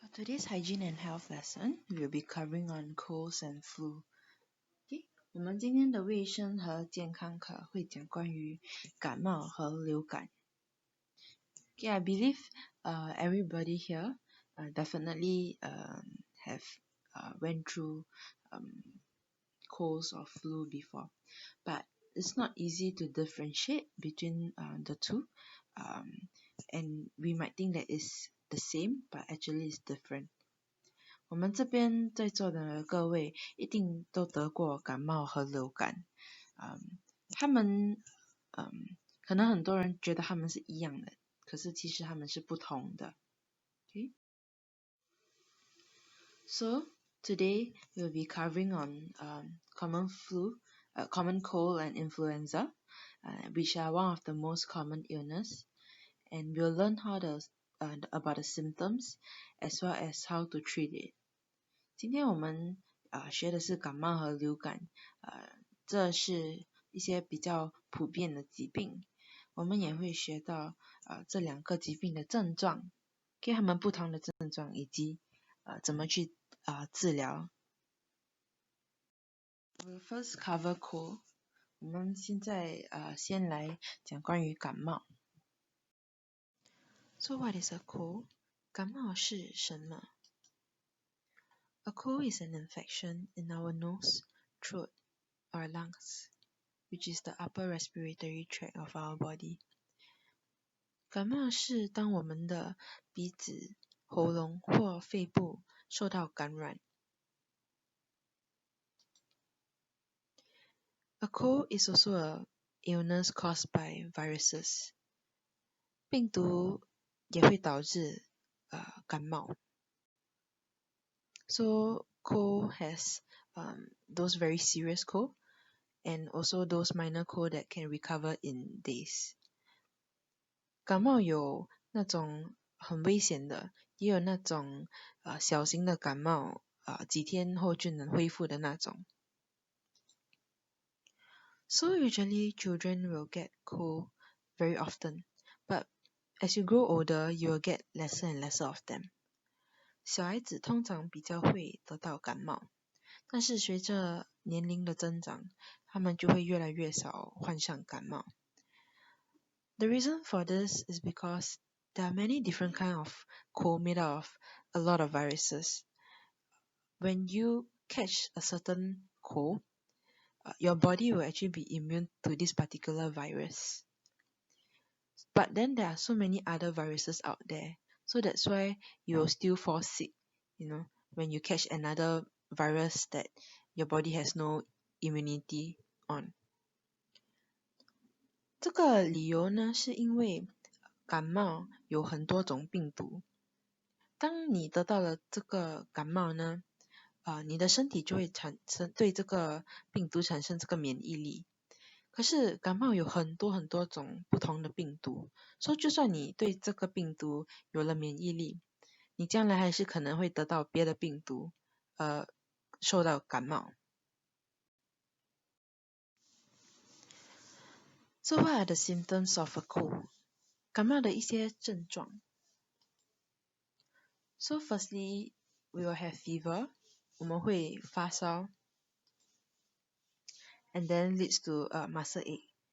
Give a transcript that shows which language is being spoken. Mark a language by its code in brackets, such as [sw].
[en] Today's hygiene and health lesson, we will be covering on colds and flu. [zh] Okay, 我们今天的卫生和健康课会讲关于感冒和流感。 [en] Okay, I believe everybody here definitely have went through colds or flu before, but it's not easy to differentiate between the two, and we might think that it's the same, but actually it's different. [zh] 我们这边在座的各位一定都得过感冒和流感，他们可能很多人觉得他们是一样的，可是其实他们是不同的。 [en] Okay? So today we'll be covering on common flu, common cold and influenza, which are one of the most common illness, and we'll learn about the symptoms as well as how to treat it. [zh] 今天我们学的是感冒和流感，这是一些比较普遍的疾病。我们也会学到这两个疾病的症状，给他们不同的症状以及怎么去治疗。 [en] We'll first cover cold. [zh] 我们现在先来讲关于感冒。 [en] So what is a cold? [zh] 感冒是什么？ [en] A cold is an infection in our nose, throat, or lungs, which is the upper respiratory tract of our body. [zh] 感冒是当我们的鼻子、喉咙或肺部受到感染。 [en] A cold is also an illness caused by viruses. [zh] 病毒也会导致感冒。 [en] So cold has those very serious cold and also those minor cold that can recover in days. [zh] 感冒有那种很危险的，也有那种小型的感冒，几天后就能恢复的那种。 [en] So usually children will get cold very often, but as you grow older, you will get lesser and lesser of them. [zh] 小孩子通常比较会得到感冒，但是随着年龄的增长，他们就会越来越少患上感冒。 [en] The reason for this is because there are many different kinds of cold made out of a lot of viruses. When you catch a certain cold, your body will actually be immune to this particular virus. But then there are so many other viruses out there, so that's why you will still fall sick, when you catch another virus that your body has no immunity on. [zh] 这个理由呢，是因为感冒有很多种病毒。当你得到了这个感冒呢，你的身体就会对这个病毒产生这个免疫力。可是感冒有很多很多种不同的病毒，所以就算你对这个病毒有了免疫力，你将来还是可能会得到别的病毒，受到感冒。 [en] So what are the symptoms of a cold? [zh] 感冒的一些症状。 [en] So firstly, we will have fever. [zh] 我们会发烧。 [en] And then leads to muscle ache.